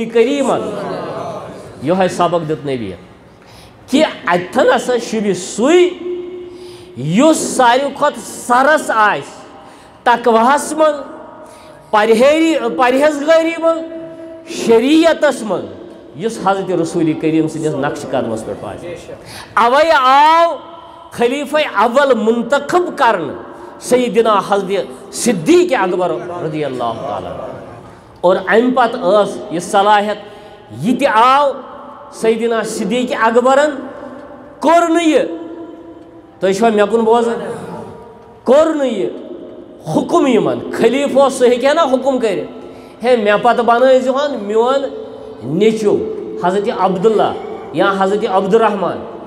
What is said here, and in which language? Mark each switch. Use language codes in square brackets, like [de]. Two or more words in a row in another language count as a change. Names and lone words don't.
[ks] کریٖمن یِہوٚے سبق دیُت نبیَن کہِ اَتٮ۪تھن ہسا شوٗبہِ سُے یُس ساروی کھۄتہٕ سرس آسہِ تقواہس منٛز پرہیزگٲری منٛز شریعتس منٛز یُس حضرت رسوٗلِ کریٖم سٕنٛدِس نقشہٕ قدمس پٮ۪ٹھ پکہِ اوے آو خلیفہ اول منتخب کرنہٕ سیدنا حضرت صدیق اکبر [ar] رضی اللہ تعالیٰ [ks] اور امہِ پتہٕ ٲس یہِ صلاحیت یہِ تہِ آو سیدنا صدیق اکبرن کوٚر نہٕ یہِ تُہۍ چھِوا مےٚ کُن بوزان کوٚر نہٕ یہِ حُکُم یِمن خلیٖفہٕ اوس سُہ ہیٚکہِ ہا نا حُکُم کٔرِتھ ہے مےٚ پتہٕ بنٲیزِہون میون نیٚچوٗ حضرت عبداللہ یا حضرت عبدالرحمان